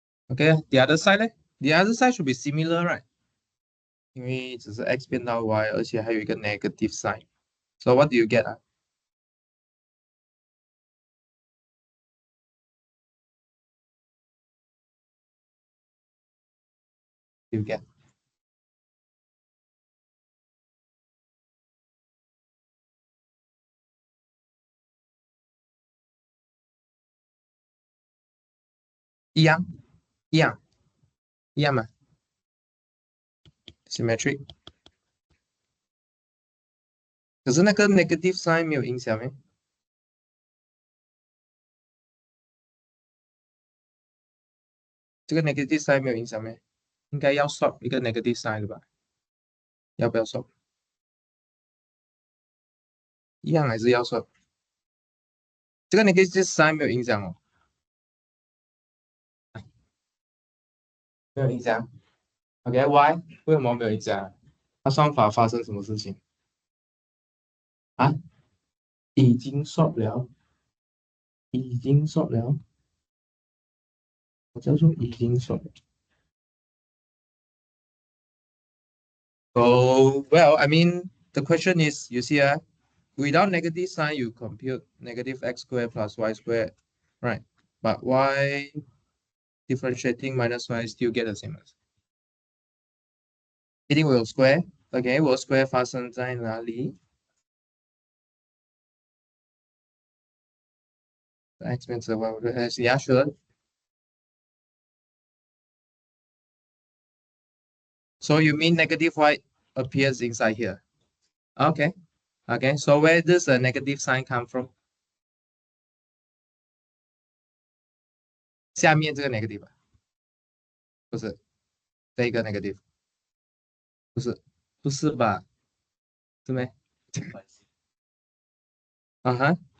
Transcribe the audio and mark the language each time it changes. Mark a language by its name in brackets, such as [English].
[English] Okay, the other side 呢 The other side should be similar, right? [Chinese] 因为只是 x 变到 y，而且还有一个 negative sign. [English] So what do you get 啊？You get [Chinese] 一样，一样，一样嘛？ [English] Symmetric。 [Chinese] 可是那个 negative sign 没有影响咩？这个 negative sign 没有影响咩？应该要 swap 一个 negative sign 的吧？要不要 swap？一样还是要 swap？这个 negative sign 没有影响哦，没有影响。 OK，why？ 为什么没有影响？它算法发生什么事情啊？已经 swap 了，已经 swap 了，我叫做已经 swap 了。 [English] Oh, well, I mean, the question is, you see, without negative sign, you compute negative x squared plus y squared, right? But why differentiating minus y still get the same answer? [Chinese] 一定会有 square, OK，我 square 发生在哪里 ？X 变成 y，我的 x, [English] yeah, sure. So you mean negative y appears inside here? Okay, okay. So where does the negative sign come from? [Chinese] 下面这个 negative 不是，这一个 negative 不是，不是吧？是没？啊哈。